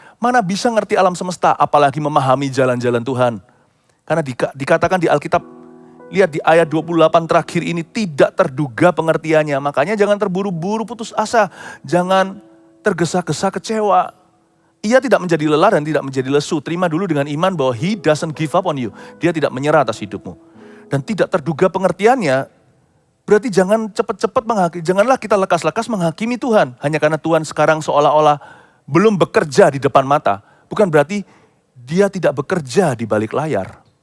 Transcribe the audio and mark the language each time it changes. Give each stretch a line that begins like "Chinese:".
Indonesian: Mana bisa ngerti alam semesta apalagi memahami jalan-jalan Tuhan. Karena dikatakan di Alkitab, lihat di ayat 28 terakhir ini tidak terduga pengertiannya. Makanya jangan terburu-buru putus asa. Jangan tergesa-gesa kecewa. Ia tidak menjadi lelah dan tidak menjadi lesu. Terima dulu dengan iman bahwa
English: He doesn't give up on you.
Indonesian: Dia tidak menyerah atas hidupmu. Dan tidak terduga pengertiannya, berarti jangan cepat-cepat menghakimi. Janganlah kita lekas-lekas menghakimi Tuhan. Hanya karena Tuhan sekarang seolah-olah belum bekerja di depan mata. Bukan berarti dia tidak bekerja di balik layar.